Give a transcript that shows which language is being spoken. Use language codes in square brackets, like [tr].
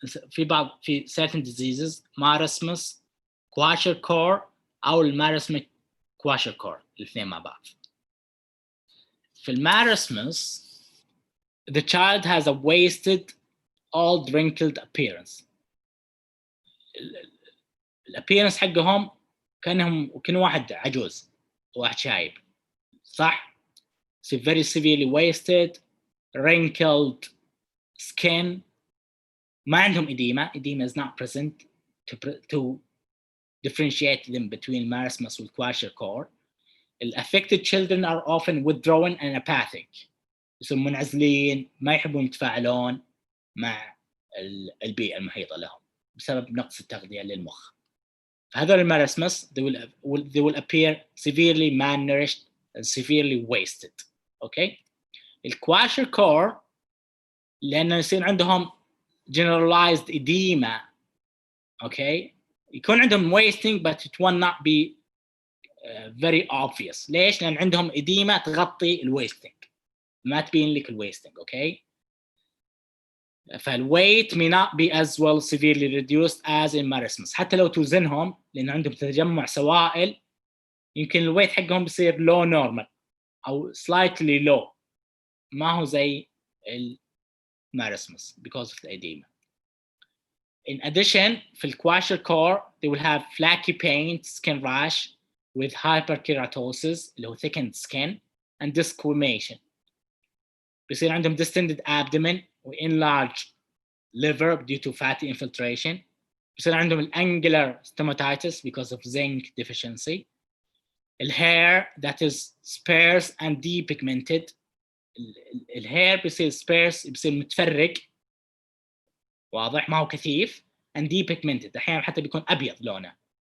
[en] في بعض في certain diseases marasmus kwashiorkor أو marasmic kwashiorkor، [ar] الاثنين مع بعض. [en] في marasmus the child has a wasted, old, wrinkled appearance. [ar] الappearance حقهم كأنهم واحد عجوز، واحد شايب، صح؟ [en] So very severely wasted, wrinkled skin. [ar] ما عندهم edema. [en] Edema is not present to differentiate them between marasmus and kwashiorkor. The affected children are often withdrawn and apathic. [ar] يصيرون منعزلين، ما يحبون يتفاعلون مع البيئة المحيطة لهم بسبب نقص التغذية للمخ. [en] فهذول المارasmus they will appear severely malnourished and severely wasted. Okay. [ar] الkwashiorkor لأنه يصير عندهم generalized edema. [en] Okay. [ar] يكون عندهم [en] wasting but it will not be very obvious. [ar] ليش؟ لأن عندهم edema تغطي الwasting، ما تبين لك الwasting. [en] Okay. فالweight may not be as well severely reduced as in marasmus. [ar] حتى لو توزنهم لأن عندهم تجمع سوائل يمكن الويت حقهم بيصير low normal أو slightly low، ما هو زي marasmus [en] because of the edema. In addition في kwashiorkor they will have flaky pain, skin rash with hyperkeratosis اللي هو thickened skin and desquamation. [ar] بيصير عندهم [en] distended abdomen و enlarged liver due to fatty infiltration. [ar] بصير عندهم [en] الانgular stomatitis because of zinc deficiency. الhair that is sparse and depigmented. [ar] الhair بيصير sparse بيصير متفرق واضح ما هو كثيف [en] and depigmented [ar] احيانا حتى بيكون ابيض لونه.